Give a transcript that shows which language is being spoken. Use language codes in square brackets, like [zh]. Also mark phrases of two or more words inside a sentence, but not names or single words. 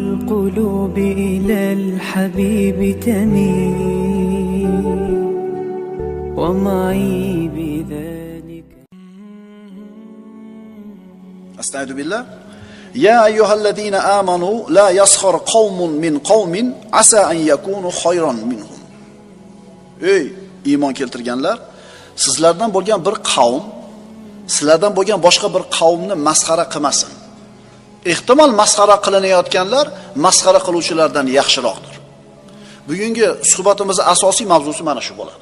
[ar] القلوب إلى الحبيب تميل ومعي بذلك. استعيذ بالله. يا أيها الذين آمنوا لا يسخر قوم من قوم عسى أن يكونوا خيرا منهم. [uz] Ey iymon keltirganlar, sizlardan bo'lgan bir qavm sizlardan bo'lgan boshqa bir qavmni masxara qilmasin. Ehtimol masxara qilinayotganlar masxara qiluvchilardan yaxshiroqdir. Bugungi suhbatimizning asosiy mavzusi mana shu bo'ladi.